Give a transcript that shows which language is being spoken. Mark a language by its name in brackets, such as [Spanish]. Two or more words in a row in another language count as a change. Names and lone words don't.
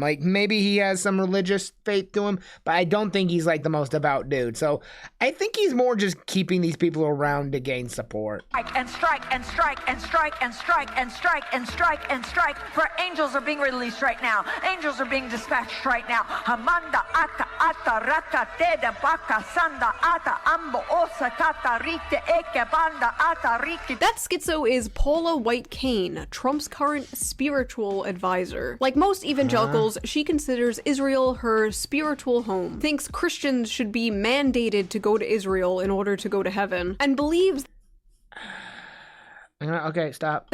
[English] Like, maybe he has some religious faith to him, but I don't think he's like the most devout dude. So I think he's more just keeping these people around to gain support. Strike and strike and strike and strike and strike and strike and strike and strike. For angels are being released right now. Angels are being dispatched right now. Hamanda ata ata raka teda baka sanda ata ambo osa tata rite eke banda ata riki. That schizo is Paul Paula White Kane, Trump's current spiritual advisor. Like most evangelicals, she considers Israel her spiritual home, thinks Christians should be mandated to go to Israel in order to go to heaven, and believes Okay, stop.